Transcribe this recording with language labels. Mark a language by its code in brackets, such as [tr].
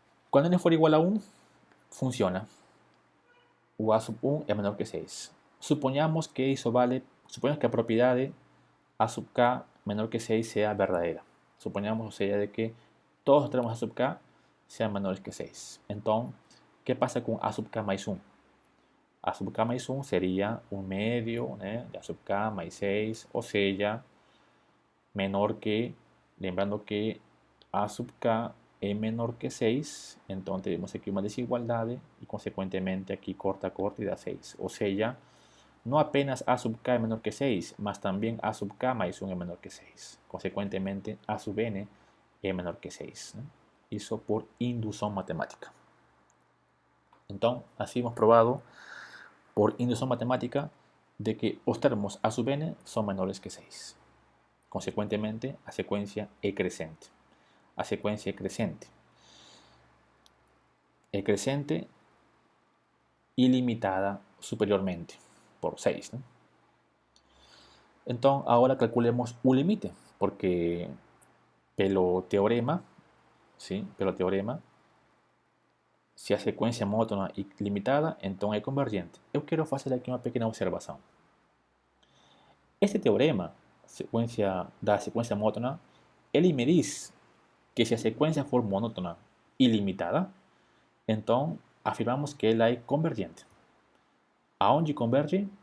[es] Cuando n fuera igual a 1, funciona. O A sub 1 es menor que 6. Suponemos que la propiedad de A sub k menor que 6 sea verdadera. Suponemos, o sea, de que todos los termos A sub k sean menores que 6. Entonces, ¿qué pasa con A sub k más 1? [pt] A sub k mais 1 seria 1 medio, né, de A sub k mais 6, ou seja, menor que, lembrando que A sub k é menor que 6, então temos aqui uma desigualdade e, consequentemente, aqui corta e dá 6. Ou seja, não apenas A sub k é menor que 6, mas também A sub k mais 1 é menor que 6. Consequentemente, A sub n é menor que 6. Né? Isso por indução matemática. Então, assim [es] hemos probado por inducción matemática de que os termos A sub n son menores que 6. [pt] Consecuentemente, a secuencia é crescente. A secuencia é crescente. É crescente ilimitada superiormente por 6. ¿No? [es] Entonces, ahora calculemos un límite, porque [pt] pelo teorema, [es] ¿sí? [pt] Pelo teorema, se a sequência é monótona e limitada, então é convergente. Eu quero fazer aqui uma pequena observação. Este teorema da sequência monótona, ele me diz que se a sequência for monótona e limitada, então afirmamos que ela é convergente. Aonde converge?